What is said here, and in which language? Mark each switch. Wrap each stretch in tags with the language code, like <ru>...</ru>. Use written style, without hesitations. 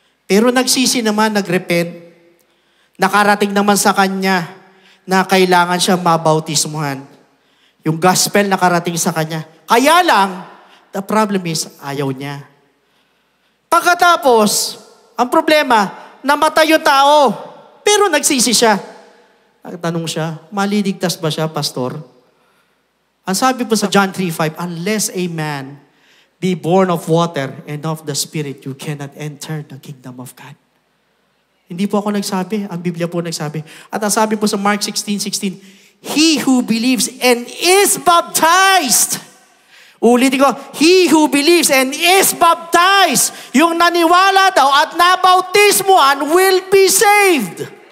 <tl>Pero nagsisi naman, nagrepent, nakarating naman sa kanya na kailangan siya mabautismuhan. Yung gospel nakarating sa kanya. Kaya lang,</tl> <en>the problem is,</en> <tl>ayaw niya. Pagkatapos, ang problema, namatay yung tao, pero nagsisi siya. Nagtanong siya, maliligtas ba siya, pastor? Ang sabi po sa</tl> <en>John 3:5, unless a man be born of water and of the Spirit, you cannot enter the kingdom of God.</en> <tl>Hindi po ako nagsabi, ang Biblia po nagsabi. At ang sabi po sa</tl> <en>Mark 16:16, he who believes and is baptized.</en> <tl>Ulitin ko,</tl> <en>he who believes and is baptized,</en> <tl>yung naniwala daw at nabautismuhan</tl> <en>will be saved.</en>